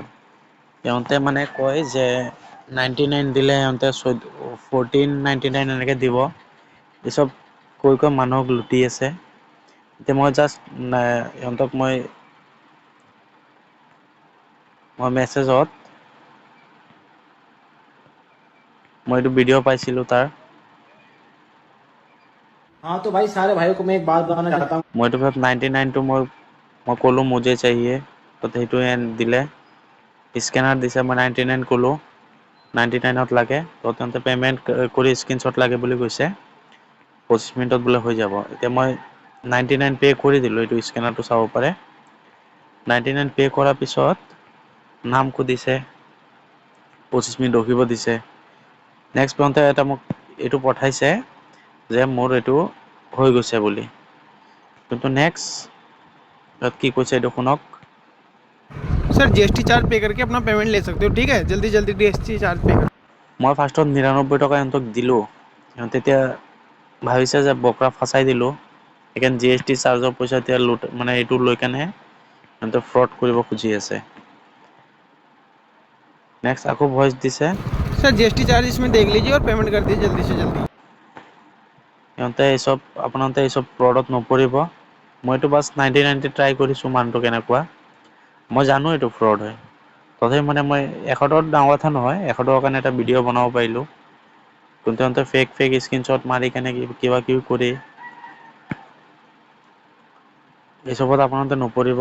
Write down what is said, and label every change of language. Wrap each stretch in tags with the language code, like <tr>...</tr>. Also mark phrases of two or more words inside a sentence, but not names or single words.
<as>ইহঁতে মানে কয় যে 99 দিলে ইহঁতে 1499 এনেকে দিব। এই চব কৈ মানুহক লুটি আছে। এতিয়া মই জাষ্ট ইহঁতক মই মেছেজত মই এইটো ভিডিঅ' পাইছিলোঁ তাৰ।</as> <hi>हाँ तो भाई सारे भाइयों को मैं एक बात बताना चाहता हूँ।</hi> <as>মইতো 99টো মই ক'লোঁ</as> <hi>मुझे चाहिए,</hi> <as>তো সেইটোৱে দিলে। স্কেনাৰ দিছে, মই 99 ক'লোঁ 99ত লাগে, তো তেন্তে পে'মেণ্ট কৰি স্ক্ৰীনশ্বট লাগে বুলি কৈছে। 25 মিনিটত বোলে হৈ যাব। এতিয়া মই 99 পে' কৰি দিলোঁ, এইটো স্কেনাৰটো চাব পাৰে। 99 পে' কৰাৰ পিছত নাম সুধিছে, 25 মিনিট ৰখিব দিছে। নেক্সট পাওঁতে এটা মোক এইটো পঠাইছে যে মোৰ এইটো হৈ গৈছে বুলি। কিন্তু নেক্সট তাত কি কৈছে এইটো শুনক।</as> <hi>सर</hi> <en>GST charge</en> <hi>पे करके अपना पेमेंट ले सकते हो, ठीक है। जल्दी जल्दी</hi> <en>GST charge</en> <hi>पे कर।</hi> <as>মই ফাৰ্ষ্টত 99 টকা সিহঁতক দিলোঁ। সিহঁতে এতিয়া ভাবিছে যে বকৰা ফচাই দিলোঁ, সেইকাৰণে GST চাৰ্জৰ পইচা এতিয়া মানে এইটো লৈ কেনে সিহঁতে ফ্ৰড কৰিব খুজি আছে। নেক্সট আকৌ ভইচ দিছে।</as> <hi>सर</hi> <en>GST charge</en> <hi>इसमें देख लीजिए और पेमेंट कर दीजिए जल्दी से जल्दी।</hi> <as>সিহঁতে আপোনালোকে এই চব ফ্ৰডত নপৰিব। মইতো বাছ 99 ট্ৰাই কৰিছোঁ মানুহটো কেনেকুৱা। মই জানো এইটো ফ্ৰড হয়, তথাপি মানে মই 100 টকাত ডাঙৰ কথা নহয়, 100 টকাৰ কাৰণে এটা ভিডিঅ' বনাব পাৰিলোঁ। কিন্তু সিহঁতে</as> <en>fake screenshot</en> <as>মাৰি কেনে কিবা কিবি কৰি এই চবত আপোনালোকে নপৰিব।</as>